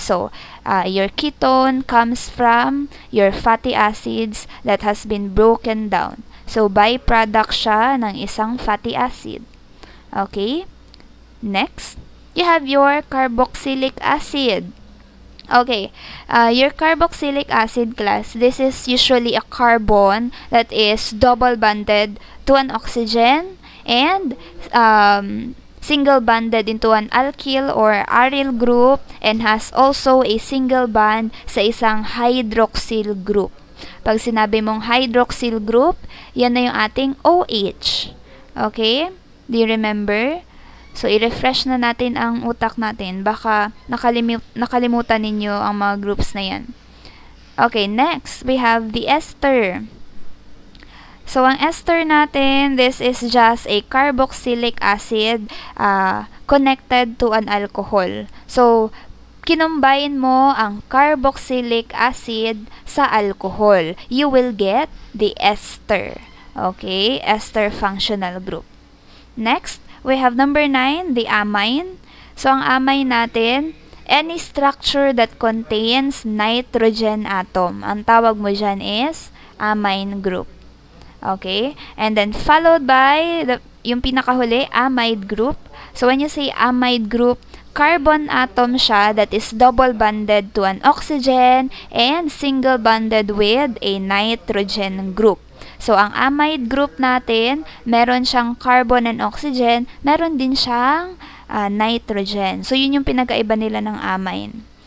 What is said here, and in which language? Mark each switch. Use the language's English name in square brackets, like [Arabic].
[English] So, your ketone comes from your fatty acids that has been broken down. [Filipino] So, byproduct siya ng isang fatty acid. [English] Okay? Next, you have your carboxylic acid. Okay, your carboxylic acid class, this is usually a carbon that is double bonded to an oxygen and single bonded into an alkyl or aryl group and has also a single bond sa isang hydroxyl group. [Filipino] Pag sinabi mong hydroxyl group, yan na yung ating OH. Okay? [English] Do you remember? [Filipino] So, i-refresh na natin ang utak natin. Baka nakalimutan ninyo ang mga groups na yan. [English] Okay, next, we have the ester. So, ang ester natin, this is just a carboxylic acid connected to an alcohol. [Filipino] So, kinumbine mo ang carboxylic acid sa alcohol. [English] You will get the ester. Okay, ester functional group. Next, we have number 9, the amine. So, ang amine natin, any structure that contains nitrogen atom. [Filipino] Ang tawag mo dyan is amine group. Okay? [English] And then, followed by yung pinakahuli, amide group. So, when you say amide group, [Filipino] carbon atom siya [English] that is double bonded to an oxygen and single bonded with a nitrogen group. [Filipino] So, ang amide group natin, meron siyang carbon and oxygen, meron din siyang nitrogen. So, yun yung pinagkaiba nila ng amine.